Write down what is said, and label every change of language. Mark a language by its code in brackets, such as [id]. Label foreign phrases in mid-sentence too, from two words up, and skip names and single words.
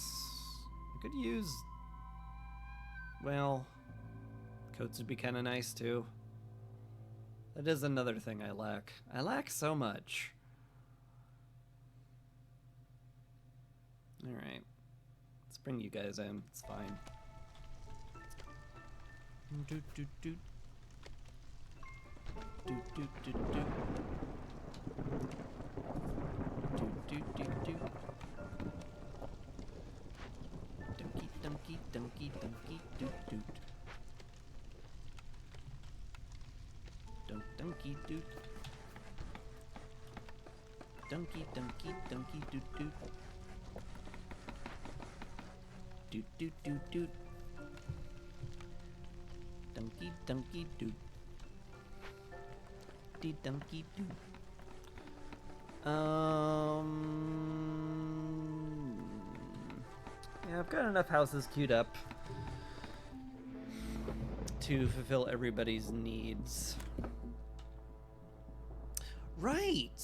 [en] I could use, well, coats would be kind of nice too. That is another thing I lack. I lack so much. All right, let's bring you guys in. It's fine. Doot doot doot. Doot doot doot doot. Doot doot doot doot. Dunky dunky dunky dunky doot doot. Dunk dunky doot. Dunky dunky dunky doot doot. Doot doot doot doot. Dunky dunky doo. Dee dunky doo. Yeah, I've got enough houses queued up to fulfill everybody's needs. Right!